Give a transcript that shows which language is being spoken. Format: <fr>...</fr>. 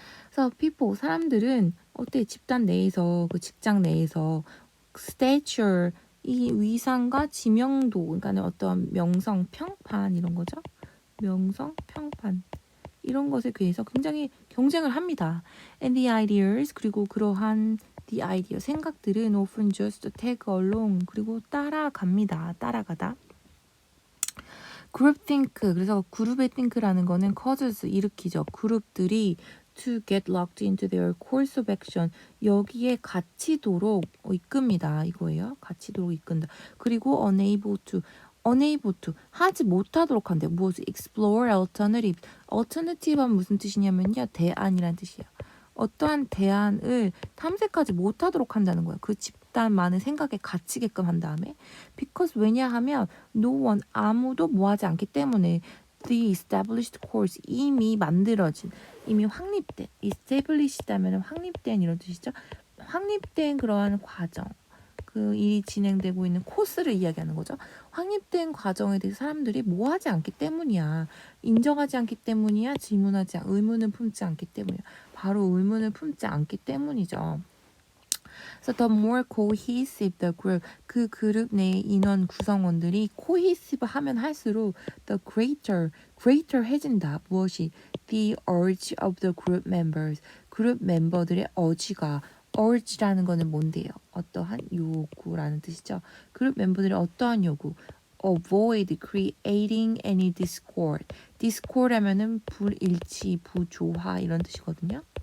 <ko>그래서 people, 사람들은 어때? 집단 내에서, 그 직장 내에서 stature, 이 위상과 지명도, 그러니까 어떤 명성, 평판 이런 거죠. 명성, 평판 이런 것에 대해서 굉장히 경쟁을 합니다.</ko> <en>And the ideas</en> <ko>그리고 그러한</ko> <en>the idea</en> <ko>생각들은</ko> <en>often just tag along</en> <ko>그리고 따라갑니다. 따라가다.</ko> <en>group think.</en> <ko>그래서 그룹의 think라는 거는 causes 일으키죠. 그룹들이</ko> <en>to get locked into their course of action.</en> <ko>여기에 갇히도록 이끕니다. 이거예요. 갇히도록 이끈다. 그리고</ko> <en>unable to</en> <ko>하지 못하도록 한대요. 무엇을</ko> <en>explore alternative.</en> <ko>alternative는 무슨 뜻이냐면요. 대안이란 뜻이에요. 어떠한 대안을 탐색하지 못하도록 한다는 거예요. 그 집단만의 생각에 갇히게끔 한 다음에</ko> <en>because</en> <ko>왜냐하면</ko> <en>no one</en> <ko>아무도 뭐하지 않기 때문에</ko> <en>the established course</en> <ko>이미 만들어진 이미 확립된 established 하면 확립된 이런 뜻이죠. 확립된 그러한 과정 그 일이 진행되고 있는 코스를 이야기하는 거죠. 확립된 과정에 대해서 사람들이 뭐 하지 않기 때문이야. 인정하지 않기 때문이야. 의문을 품지 않기 때문이야. 바로 의문을 품지 않기 때문이죠.</ko> <en>So the more cohesive the group,</en> <ko>그 그룹 내 인원 구성원들이 cohesive 하면 할수록</ko> <en>the greater</en> <ko>해진다. 무엇이?</ko> <en>The urge of the group members.</en> <ko>그룹 멤버들의 urge라는 거는 뭔데요? 어떠한 요구라는 뜻이죠. 그룹 멤버들의 어떠한 요구?</ko> <en>Avoid creating any discord.</en> <ko>discord 하면은 불일치, 부조화 이런 뜻이거든요.</ko>